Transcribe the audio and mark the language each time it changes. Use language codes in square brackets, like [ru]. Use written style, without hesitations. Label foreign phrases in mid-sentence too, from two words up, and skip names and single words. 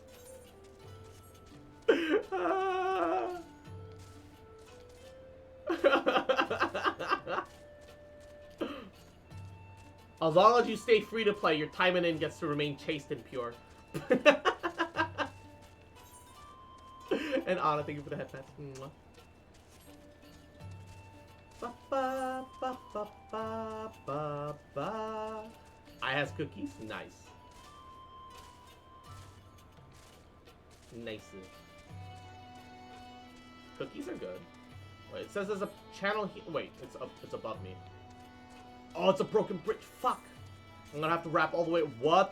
[en] As long as you stay free to play, your timing in gets to remain chaste and pure. And Anna, thank you for the headpats. Ba, ba, ba, ba, ba, ba, ba. I has cookies? Nice. Nice. Cookies are good. Wait, it says there's a channel here. Wait, it's above me. Oh, it's a broken bridge. Fuck. I'm gonna have to wrap all the way.